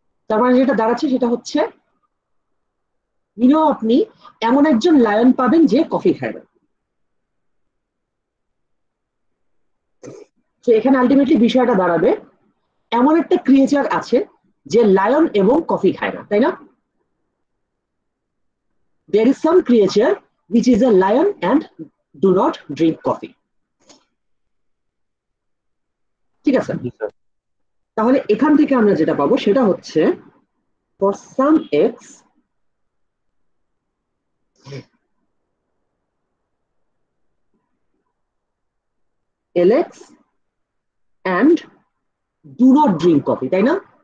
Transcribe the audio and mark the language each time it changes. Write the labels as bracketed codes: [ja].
[bn] তার মানে যেটা দাঁড়াচ্ছে সেটা হচ্ছে আপনি এমন একজন লায়ন পাবেন যে কফি খায় না। তো এখানে আলটিমেটলি বিষয়টা দাঁড়াবে এমন একটা ক্রিয়েচার আছে যে লায়ন এবং কফি খায় না, তাই না? [en] There is some creature which is a lion and do not drink coffee. [bn] ঠিক আছে, জি স্যার। তাহলে এখান থেকে আমরা যেটা পাবো সেটা হচ্ছে [en] for some x lx and do not drink coffee, [bn] তাই না?